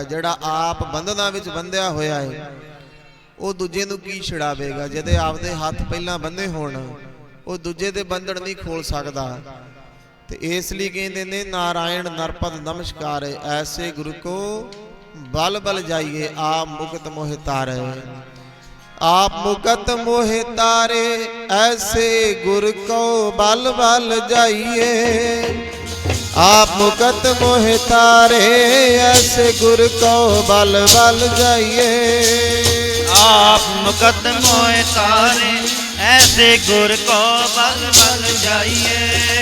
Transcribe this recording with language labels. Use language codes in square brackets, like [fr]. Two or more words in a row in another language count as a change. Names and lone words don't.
[pa] ਜਿਹੜਾ ਆਪ ਬੰਧਨਾਂ ਵਿੱਚ ਬੰਧਿਆ ਹੋਇਆ ਹੈ ਉਹ ਦੂਜੇ ਨੂੰ ਕੀ ਛੁਡਾਵੇਗਾ। ਜਿਹਦੇ ਆਪਦੇ ਹੱਥ ਪਹਿਲਾਂ ਬੰਨੇ ਹੋਣ ਉਹ ਦੂਜੇ ਦੇ ਬੰਧਨ ਨਹੀਂ ਖੋਲ ਸਕਦਾ। ਤੇ ਇਸ ਲਈ ਕਹਿੰਦੇ ਨੇ ਨਾਰਾਇਣ ਨਰਪਦ ਨਮਸਕਾਰ ਹੈ, [bra] ਐਸੇ ਗੁਰੂ ਕੋ ਬਲ ਬਲ ਜਾਈਏ ਆਪ ਮੁਕਤ ਮੋਹਿ ਤਾਰੇ। आप मुकत मोहे तारे ऐसे गुर को बल बल जाइए। आप मुकत मोहे तारे ऐसे गुर को बल बल जाइए। आप मुकत मोहे तारे ऐसे गुर को बल बल जाइए।